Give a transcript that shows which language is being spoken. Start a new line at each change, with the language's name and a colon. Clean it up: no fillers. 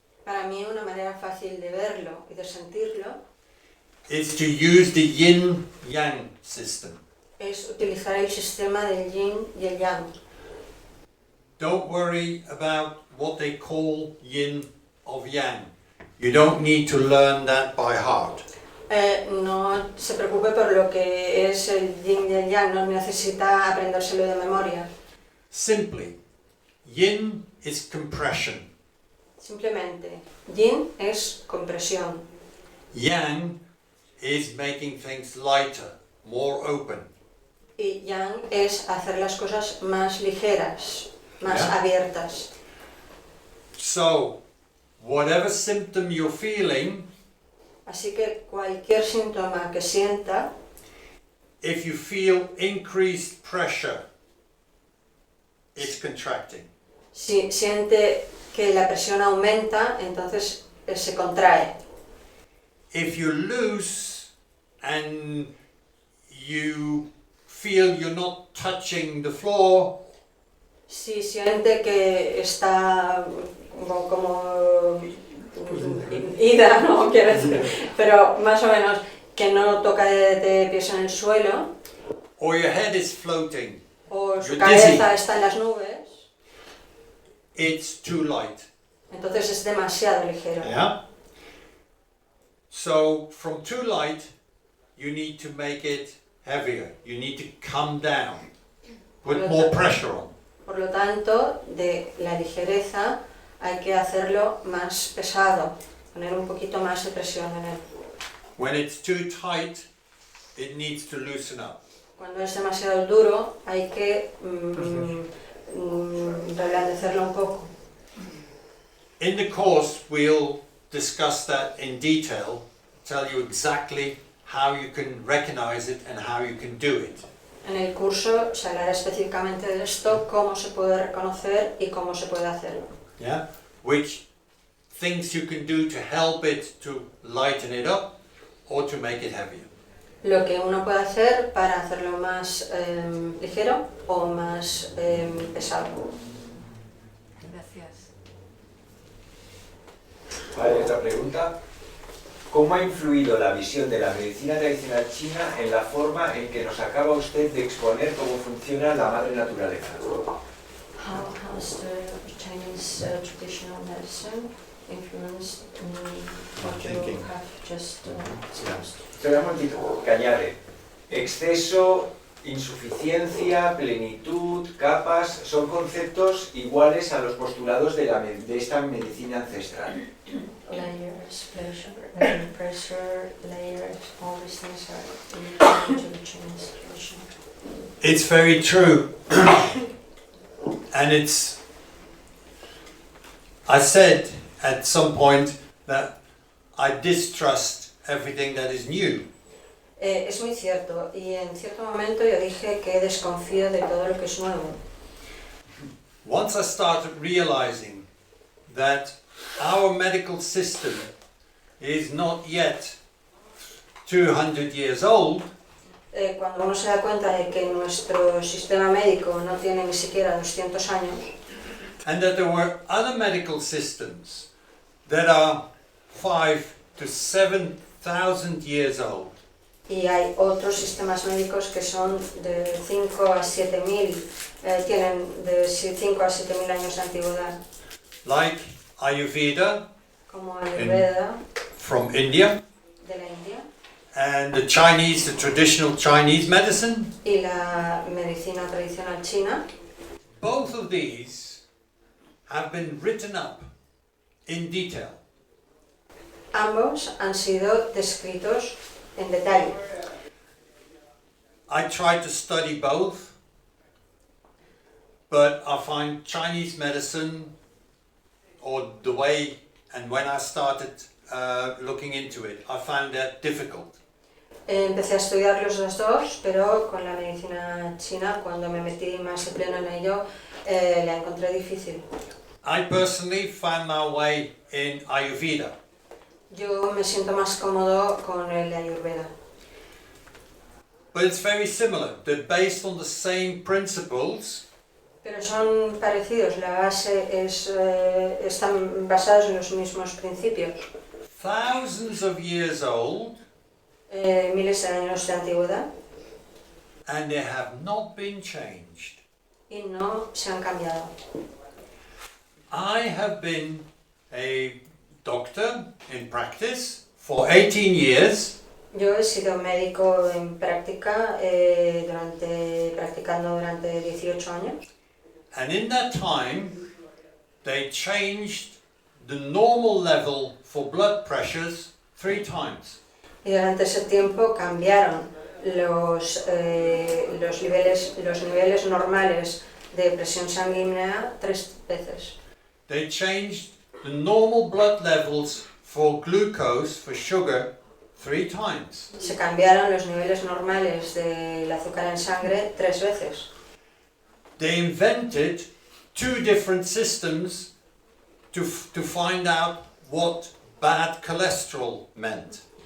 Spanish: Para mí una manera fácil de verlo y de sentirlo
English: is to use the yin-yang system.
Spanish: es utilizar el sistema del yin y el yang.
English: Don't worry about what they call yin of yang. You don't need to learn that by heart.
Spanish: No se preocupe por lo que es el yin y el yang, no necesita aprendérselo de memoria.
English: Simply, yin is compression.
Spanish: Simplemente, yin es compresión,
English: Yang is making things lighter, more open.
Spanish: Y yang es hacer las cosas más ligeras, más
English: Yeah.
Spanish: abiertas.
English: So, whatever symptom you're feeling,
Spanish: Así que cualquier síntoma que sienta,
English: if you feel increased pressure, it's contracting.
Spanish: si siente que la presión aumenta, entonces se contrae.
English: If you're loose and you feel you're not touching the floor,
Spanish: Si siente que está como ida, no quiero decir, pero más o menos que no toca de pies en el suelo,
English: or your head is floating,
Spanish: o su
English: You're
Spanish: cabeza
English: dizzy.
Spanish: está en las nubes,
English: it's too light.
Spanish: entonces es demasiado ligero.
English: Yeah? So, from too light, you need to make it heavier. You need to come down, put more pressure on.
Spanish: Por lo tanto, de la ligereza hay que hacerlo más pesado, poner un poquito más de presión en él.
English: When it's too tight, it needs to loosen up.
Spanish: Cuando es demasiado duro hay que reblandecerlo un poco.
English: In the course, we'll discuss that in detail, tell you exactly how you can recognize it and how you can do it.
Spanish: En el curso se hablará específicamente de esto, cómo se puede reconocer y cómo se puede hacerlo.
English: Yeah? Which things you can do to help it to lighten it up or to make it heavier.
Spanish: Lo que uno puede hacer para hacerlo más ligero o más pesado. Gracias. Vale, otra pregunta. ¿Cómo ha influido la visión de la medicina tradicional china en la forma en que nos acaba usted de exponer cómo funciona la madre naturaleza?
English: How has the Chinese traditional medicine influenced what you Thinking. have just discussed?
Spanish: Espera un momentito, que añade. Exceso, insuficiencia, plenitud, capas, son conceptos iguales a los postulados de esta medicina ancestral.
English: Layers, pressure, layers, all these things are important to the Chinese tradition. It's very true. And it's, I said at some point that I distrust everything that is new.
Spanish: Es muy cierto, y en cierto momento yo dije que desconfío de todo lo que es nuevo.
English: Once I started realizing that our medical system is not yet 200 years old,
Spanish: Cuando uno se da cuenta de que nuestro sistema médico no tiene ni siquiera 200 años,
English: and that there were other medical systems that are 5,000 to 7,000 years old,
Spanish: y hay otros sistemas médicos que son de 5 a 7.000, tienen de 5 a 7.000 años de antigüedad,
English: like Ayurveda
Spanish: como Ayurveda
English: from India,
Spanish: de la India
English: and the Chinese, the traditional Chinese medicine.
Spanish: y la medicina tradicional china.
English: Both of these have been written up in detail.
Spanish: Ambos han sido descritos en detalle.
English: I tried to study both, but I find Chinese medicine, or the way, and when I started looking into it, I found that difficult.
Spanish: Empecé a estudiar los dos, pero con la medicina china, cuando me metí más de pleno en ello, la encontré difícil.
English: I personally found my way in Ayurveda.
Spanish: Yo me siento más cómodo con el Ayurveda.
English: But it's very similar. They're based on the same principles,
Spanish: Pero son parecidos, la base es, están basados en los mismos principios.
English: thousands of years old,
Spanish: Miles de años de antigüedad
English: and they have not been changed.
Spanish: y no se han cambiado.
English: I have been a doctor in practice for 18 years.
Spanish: Yo he sido médico en práctica, practicando durante 18 años.
English: And in that time, they changed the normal level for blood pressures 3 times.
Spanish: Y durante ese tiempo cambiaron los niveles normales de presión sanguínea 3 veces.
English: They changed the normal blood levels for glucose, for sugar, 3 times.
Spanish: Se cambiaron los niveles normales del azúcar en sangre 3 veces.
English: They invented 2 different systems to find out what bad cholesterol meant.